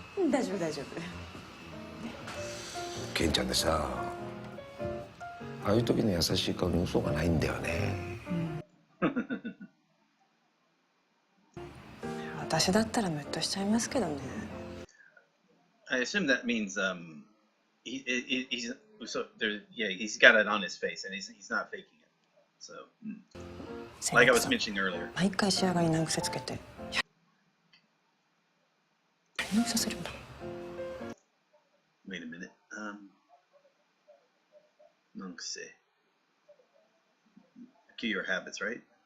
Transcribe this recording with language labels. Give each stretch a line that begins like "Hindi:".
Japanese: 大丈夫大丈夫。ケンちゃんでさ、ああいう時の優しい顔に嘘がないんだよね。私だったらムッとしちゃいますけどね。
English: I assume that means he's so there. Yeah, he's got it on his face, and he's not faking it. So, like I was mentioning earlier.
Japanese: 毎回仕上がり難癖つけて。やり直させるんだ。
English: Wait a minute.
Japanese: 難癖.
English: Cue your habits, right?